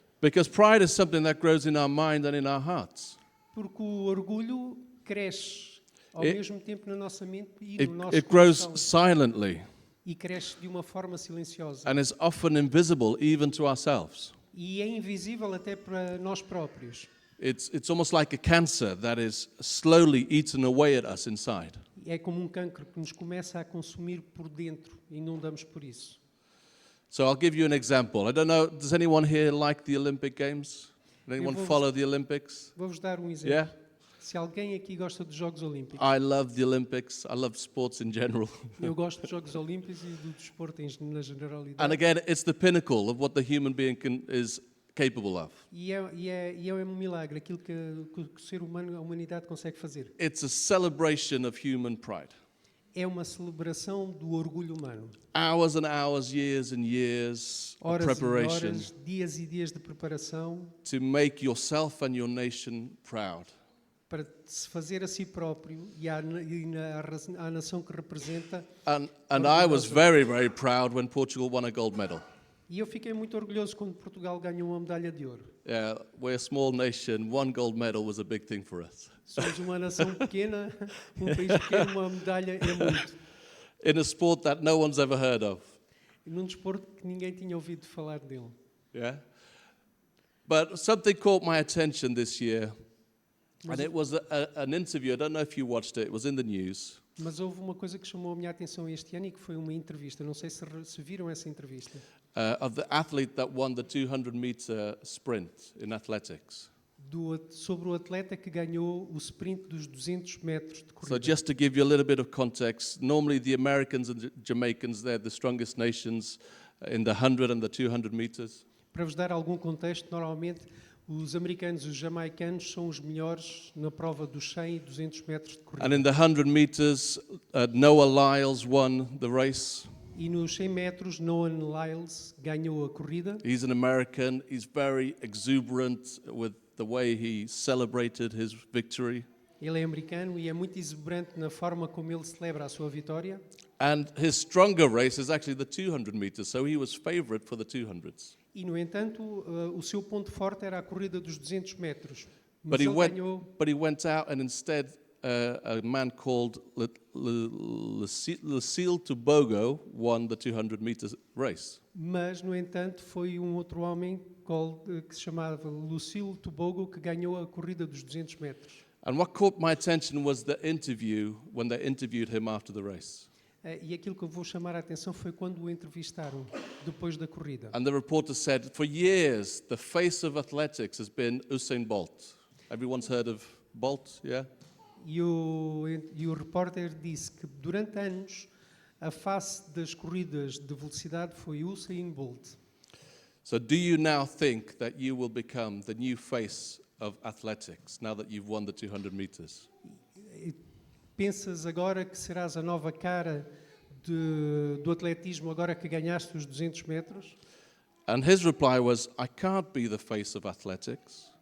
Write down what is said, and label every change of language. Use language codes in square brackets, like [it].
[en] Because pride is something that grows in our mind and in our hearts. [pt] Porque o orgulho cresce ao [en] It- [pt] mesmo tempo na nossa mente e no nosso [en] It grows [pt] coração. [en] silently [pt] E cresce de uma forma silenciosa. [en] and is often invisible even to ourselves. [pt] E é invisível até para nós próprios. [en] It's almost like a cancer that is slowly eaten away at us inside. [pt] É como um cancro que nos começa a consumir por dentro e não damos por isso. [en] So I'll give you an example. I don't know, does anyone here like the Olympic Games? Does anyone [pt] vou- [en] follow the Olympics? [pt] Vou-vos dar um exemplo. [en] Yeah? [pt] Se alguém aqui gosta dos Jogos Olímpicos, [en] I love the Olympics. I love sports in general. [pt] eu gosto dos Jogos Olímpicos e do desporto na generalidade. [en] And again, it's the pinnacle of what the human being is capable of. [pt] E é um milagre aquilo que o ser humano, a humanidade consegue fazer. [en] It's a celebration of human pride. [pt] É uma celebração do orgulho humano. [en] Hours and hours, years and years of [pt] Horas e [en] preparation [pt] horas, dias e dias de preparação [en] to make yourself and your nation proud. [pt] para se fazer a si próprio e à nação que representa. [en] And I was very, very proud when Portugal won a gold medal. [pt] E eu fiquei muito orgulhoso quando Portugal ganhou uma medalha de ouro. [en] Yeah, we're a small nation. One gold medal was a big thing for us. [pt] Somos uma nação pequena, um país pequeno, uma medalha é muito. [en] In a sport that no one's ever heard of. [pt] E num desporto que ninguém tinha ouvido falar dele. [en] Yeah? But something caught my attention this year. And it was an interview. I don't know if you watched it. It was in the news. [pt] Mas houve uma coisa que chamou a minha atenção este ano e que foi uma entrevista. Não sei se viram essa entrevista. [en] Of the athlete that won the 200-meter sprint in athletics. [pt] Sobre o atleta que ganhou o sprint dos 200 metros de [en] So [pt] corrida. [en] just to give you a little bit of context, normally the Americans and Jamaicans, they're the strongest nations in the 100 and the 200 meters. [pt] Para vos dar algum contexto, normalmente os americanos e os jamaicanos são os melhores na prova dos 100 e 200 metros de corrida. [en] And in the 100 meters, Noah Lyles won the race. [pt] E nos 100 metros, Noah Lyles ganhou a corrida. [en] He's an American. He's very exuberant with the way he celebrated his victory. [pt] Ele é americano e é muito exuberante na forma como ele celebra a sua vitória. [en] And his stronger race is actually the 200 meters, so he was favorite for the 200s. [pt] E, no entanto, o seu ponto forte era a corrida dos 200 metros. [en] But [pt] Mas ele ganhou, [en] he went out and instead a man called Lucille Tobogo won the 200 meters race. [pt] mas, no entanto, foi um outro homem que se chamava Lucille Tobogo que ganhou a corrida dos 200 metros. [en] And what caught my attention was the interview when they interviewed him after the race. [pt] E aquilo que eu vou chamar a atenção foi quando o entrevistaram depois da corrida. [en] And the reporter said, for years, the face of athletics has been Usain Bolt. Everyone's heard of Bolt, yeah? [pt] E o repórter disse que durante anos a face das corridas de velocidade foi Usain Bolt. [en] So do you now think that you will become the new face of athletics now that you've won the 200 meters? [pt] Pensas agora que serás a nova cara do atletismo agora que ganhaste os 200 metros? [en] And his reply was, I can't be the face of athletics